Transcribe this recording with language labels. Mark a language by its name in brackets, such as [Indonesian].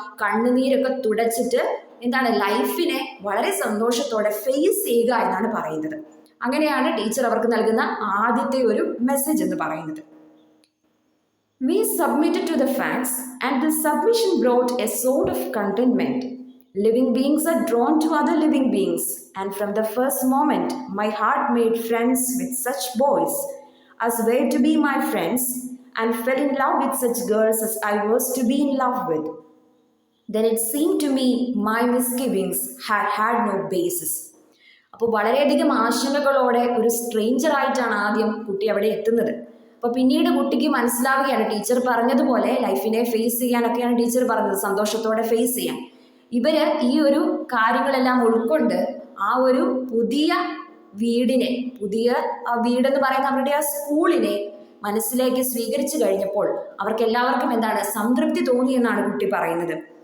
[Malayalam] കണ്ണുനീരൊക്കെ തുടച്ചിട്ട് എന്താണ്, ലൈഫിനെ വളരെ സന്തോഷത്തോടെ ഫേസ് ചെയ്യുക എന്നാണ് പറയുന്നത്. അങ്ങനെയാണ് ടീച്ചർ അവർക്ക് നൽകുന്ന ആദ്യത്തെ ഒരു മെസ്സേജ് എന്ന് പറയുന്നത്. [English] We submitted to the facts, and this submission brought a sort of contentment. Living beings are drawn to other living beings, and from the first moment, my heart made friends with such boys as were to be my friends, and fell in love with such girls as I was to be in love with. Then it seemed to me my misgivings had no basis. [Malayalam] അപ്പോൾ വളരെയധികം ആശങ്കകളോടെ ഒരു stranger ആയിട്ടാണ് ആദ്യം കുട്ടി അവിടെ എത്തുന്നത്. അപ്പോൾ പിന്നീട് കുട്ടിക്ക് മനസ്സിലാവുകയാണ്, ടീച്ചർ പറഞ്ഞതുപോലെ ലൈഫിനെ ഫേസ് ചെയ്യാനൊക്കെയാണ് ടീച്ചർ പറഞ്ഞത്, സന്തോഷത്തോടെ ഫേസ് ചെയ്യാൻ. ഇവര് ഈ ഒരു കാര്യങ്ങളെല്ലാം ഉൾക്കൊണ്ട് ആ ഒരു പുതിയ വീടിനെ, പുതിയ വീടെന്ന് പറയുന്ന അവരുടെ ആ സ്കൂളിനെ മനസ്സിലേക്ക് സ്വീകരിച്ചു കഴിഞ്ഞപ്പോൾ അവർക്ക് എല്ലാവർക്കും എന്താണ്, സംതൃപ്തി തോന്നി എന്നാണ് കുട്ടി പറയുന്നത്.